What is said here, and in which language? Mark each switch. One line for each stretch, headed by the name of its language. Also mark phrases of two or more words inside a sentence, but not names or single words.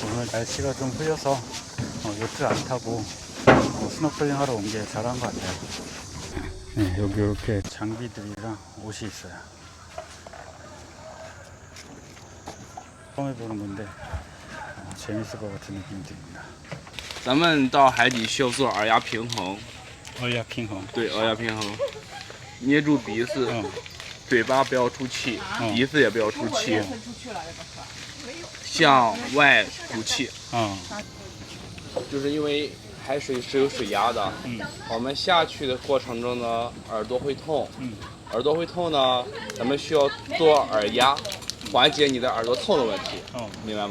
Korean: 오늘 날씨가 좀 흐려서 요트 안 타고 스노클링 하러 온 게 잘한 것 같아요. 네, 여기 이렇게 장비들이랑 옷이 있어요. 처음 해보는 건데 재밌을 것 같은 느낌이 듭니다.
Chinese: 咱们到海底需要做耳压平衡，耳压平衡。对，耳压平衡，捏住鼻子，嘴巴不要出气，鼻子也不要出气，向外吐气。就是因为海水是有水压的，我们下去的过程中呢，耳朵会痛，耳朵会痛呢，咱们需要做耳压，缓解你的耳朵痛的问题，明白吗？